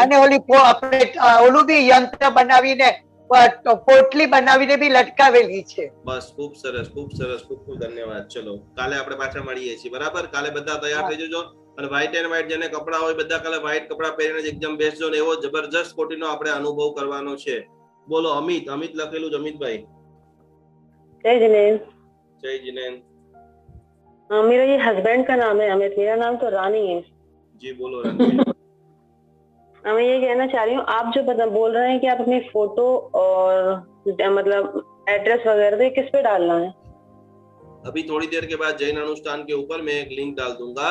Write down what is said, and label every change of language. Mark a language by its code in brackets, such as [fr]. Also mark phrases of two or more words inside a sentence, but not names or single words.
[gu] અને આપણે ઓલું બી યંત્ર બનાવીને પોટલી બનાવીને બી લટકાવેલી છે. બસ ખૂબ સરસ, ખૂબ સરસ. ખૂબ ખૂબ ધન્યવાદ. ચલો કાલે આપણે પાછા મળીએ છીએ. બરાબર? કાલે બધા તૈયાર થઈ જજો. અને [en] white and white [gu] જેને કપડા હોય બધા કાલે વ્હાઈટ કપડા પહેરીને જ એકદમ બેસજો ને એવો જબરજસ્ત કોટીનો આપણે અનુભવ કરવાનો છે. બોલો અમિત લખેલું જ. અમિતભાઈ. [hi] जय जिनेन्द्र. [gu] જય જીનેન્દ્ર. [hi] मेरा ये हस्बैंड का नाम है अमित, मेरा नाम तो रानी है. जी बोलो रणवीर. मैं ये कहना चाह रही हूँ, आप जो बोल रहे हैं कि आप अपनी फोटो और मतलब एड्रेस वगैरह तो किस पे डालना है? अभी थोड़ी देर के बाद जैन अनुष्ठान के ऊपर मैं एक लिंक डाल दूंगा.